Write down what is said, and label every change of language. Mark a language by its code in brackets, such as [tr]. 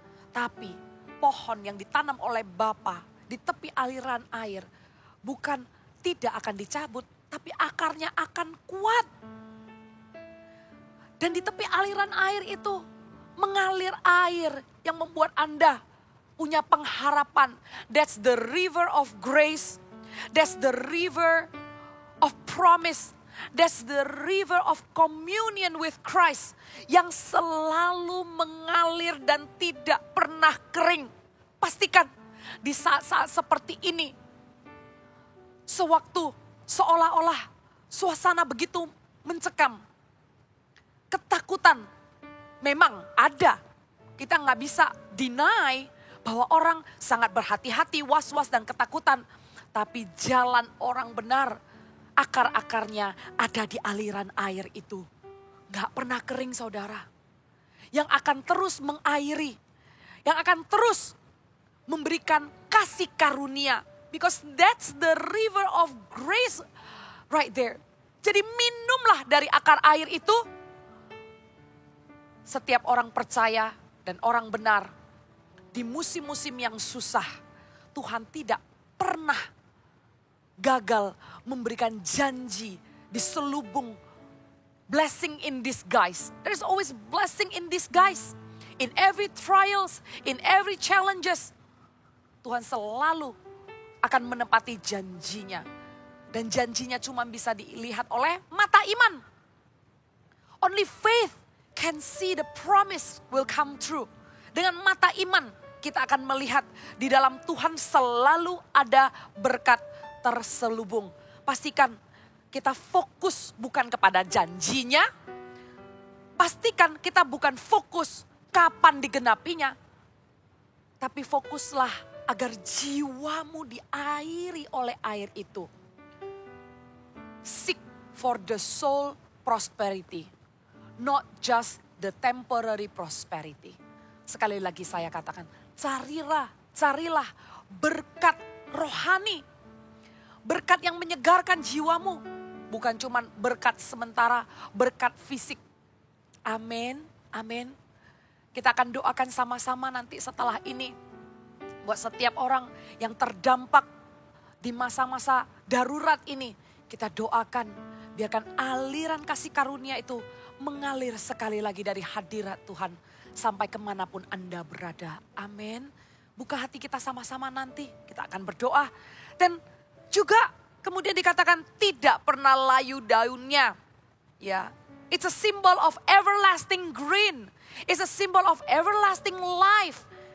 [id] Tapi pohon yang ditanam oleh Bapa di tepi aliran air bukan tidak akan dicabut, tapi akarnya akan kuat. Dan di tepi aliran air itu mengalir air yang membuat Anda punya pengharapan. [en] That's the river of grace. That's the river of promise. That's the river of communion with Christ. [id] Yang selalu mengalir dan tidak pernah kering. Pastikan di saat-saat seperti ini. Sewaktu seolah-olah suasana begitu mencekam. Ketakutan memang ada. Kita nggak bisa deny bahwa orang sangat berhati-hati, was-was dan ketakutan. Tapi jalan orang benar, akar-akarnya ada di aliran air itu. Nggak pernah kering saudara. Yang akan terus mengairi. Yang akan terus memberikan kasih karunia. [en] Because that's the river of grace right there. [id] Jadi minumlah dari akar air itu. Setiap orang percaya dan orang benar. Di musim-musim yang susah, Tuhan tidak pernah gagal memberikan janji di selubung [en] blessing in disguise. There's always blessing in disguise. In every trials, in every challenges, [id] Tuhan selalu akan menepati janjinya. Dan janjinya cuma bisa dilihat oleh mata iman. [en] Only faith can see the promise will come true. [id] Dengan mata iman kita akan melihat di dalam Tuhan selalu ada berkat terselubung. Pastikan kita fokus bukan kepada janjinya. Pastikan kita bukan fokus kapan digenapinya. Tapi fokuslah agar jiwamu diairi oleh air itu. [en] Seek for the soul prosperity. Not just the temporary prosperity. [id] Sekali lagi saya katakan, carilah berkat rohani. Berkat yang menyegarkan jiwamu. Bukan cuma berkat sementara, berkat fisik. Amin, amin. Kita akan doakan sama-sama nanti setelah ini. Buat setiap orang yang terdampak di masa-masa darurat ini. Kita doakan, biarkan aliran kasih karunia itu mengalir sekali lagi dari hadirat Tuhan sampai kemanapun Anda berada. Amin. Buka hati kita sama-sama nanti. Kita akan berdoa. Dan juga kemudian dikatakan tidak pernah layu daunnya. [en] Ya, it's a symbol of everlasting green. It's a symbol of everlasting life.